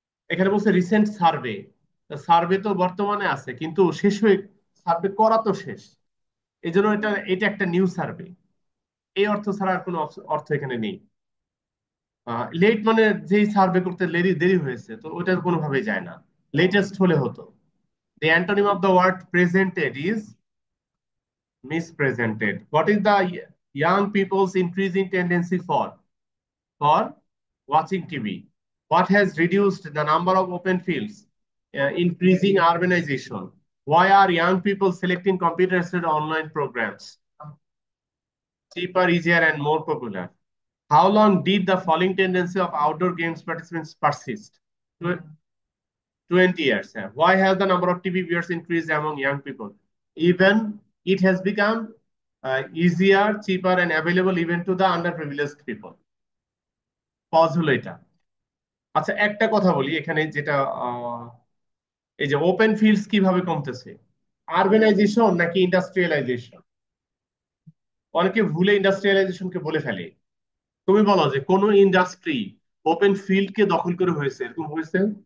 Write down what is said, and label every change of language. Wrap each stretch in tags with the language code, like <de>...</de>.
<bn>এখানে বলছে recent survey, survey তো বর্তমানে আছে কিন্তু শেষ হয়ে, সার্ভে করা তো শেষ, এই জন্য এটা এটা একটা নিউ সার্ভে। এই অর্থ ছাড়া আর কোনো অর্থ এখানে নেই। লেট মানে যেই সার্ভে করতে দেরি দেরি হয়েছে, তো ওইটার কোনোভাবেই যায় না। লেটেস্ট হলে হতো।</bn> <en>The antonym of the word presented is mispresented. What is the young people's increasing tendency for watching TV? What has reduced the number of open fields? Increasing urbanization. Why are young people selecting computer instead of online programs? Cheaper, easier, and more popular. How long did the falling tendency of outdoor games participants persist? 20 years. Why has the number of TV viewers increased among young people? Even it has become easier, cheaper, and available even to the underprivileged people.</en> <bn>Pause হলো এটা। আচ্ছা, একটা কথা বলি এখানে, যেটা এই যে ওপেন ফিল্ডস কিভাবে কমতেছে, আরবানাইজেশন নাকি ইন্ডাস্ট্রিয়ালাইজেশন? অনেকে ভুলে ইন্ডাস্ট্রিয়ালাইজেশনকে বলে ফেলে। তুমি বলো যে কোন ইন্ডাস্ট্রি ওপেন ফিল্ডকে দখল করে হয়েছে, এরকম হয়েছে?</bn>